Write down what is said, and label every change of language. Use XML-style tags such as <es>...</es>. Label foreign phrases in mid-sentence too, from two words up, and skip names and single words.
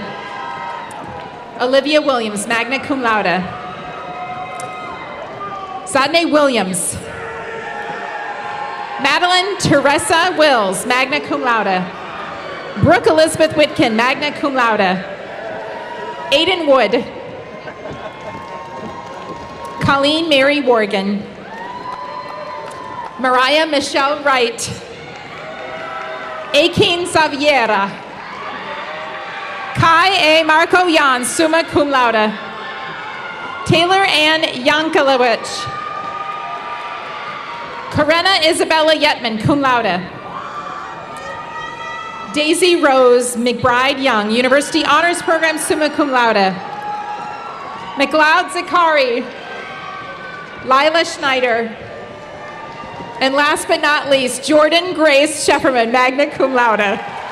<en>Olivia Williams,</en> <la>magna cum laude.</la> <en>Sadne Williams. Madeline Teresa Wills,</en> <la>magna cum laude.</la> <en>Brooke Elizabeth Whitkin,</en> <la>magna cum laude.</la> <en>Aiden Wood. Colleen Mary Worgan. Mariah Michelle Wright. Akin Saviera. Kai A. Marco Jan,</en> <la>summa cum laude.</la> <en>Taylor Ann Yankelowicz. Karena Isabella Yetman,</en> <la>cum laude.</la> <en>Daisy Rose McBride Young, University Honors Program,</en> <la>summa cum laude.</la> <en>McLeod Zakari. Lila Schneider. And last but not least, Jordan Grace Shefferman,</en> <la>magna cum laude.</la>